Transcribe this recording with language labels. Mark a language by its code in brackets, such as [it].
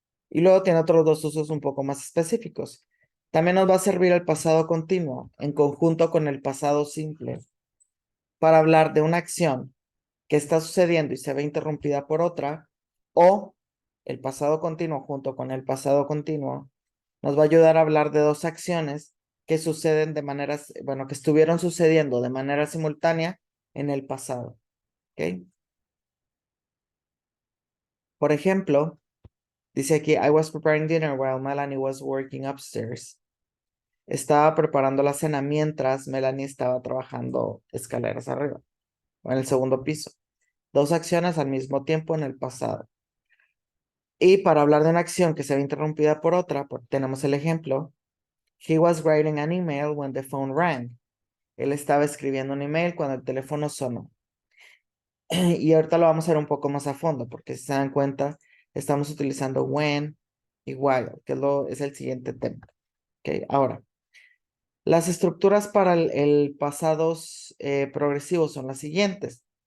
[es] Y luego tiene otros dos usos un poco más específicos. También nos va a servir el pasado continuo en conjunto con el pasado simple para hablar de una acción que está sucediendo y se ve interrumpida por otra, o el pasado continuo junto con el pasado continuo nos va a ayudar a hablar de dos acciones que suceden de maneras, bueno, que estuvieron sucediendo de manera simultánea en el pasado. ¿Ok? Por ejemplo, dice aquí, [en] I was preparing dinner while Melanie was working upstairs. [es] Estaba preparando la cena mientras Melanie estaba trabajando escaleras arriba, o en el segundo piso. Dos acciones al mismo tiempo en el pasado. Y para hablar de una acción que se ve interrumpida por otra, tenemos el ejemplo. [en] He was writing an email when the phone rang. [es] Él estaba escribiendo un email cuando el teléfono sonó. Y ahorita lo vamos a ver un poco más a fondo, porque si se dan cuenta, estamos utilizando when y while, que es el siguiente tema. Okay, ahora, las estructuras para el pasados progresivos son las siguientes.